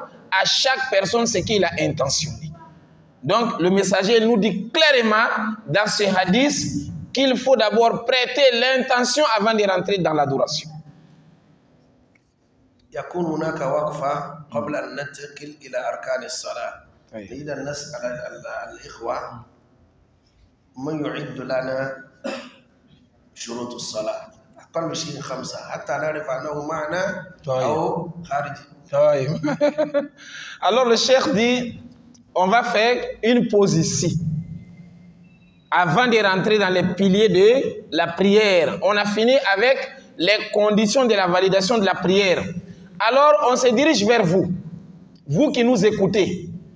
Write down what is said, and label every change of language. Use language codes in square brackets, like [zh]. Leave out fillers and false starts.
[fr] À chaque personne, ce qu'il a intentionné. Donc, le messager nous dit clairement dans ce hadith qu'il faut d'abord prêter l'intention avant de rentrer dans l'adoration. [ar] يكون هناك وقفة قبل أن ننتقل إلى أركان الصلاة. إذا نسأل الإخوة من يعد لنا شروط الصلاة أقل شيء 5 حتى نعرف أنه معنا أو خارج. [fr] Alors le cheikh dit, on va faire une pause ici. Avant de rentrer dans les piliers de la prière, on a fini avec les conditions de la validation de la prière. Alors on se dirige vers vous, vous qui nous écoutez.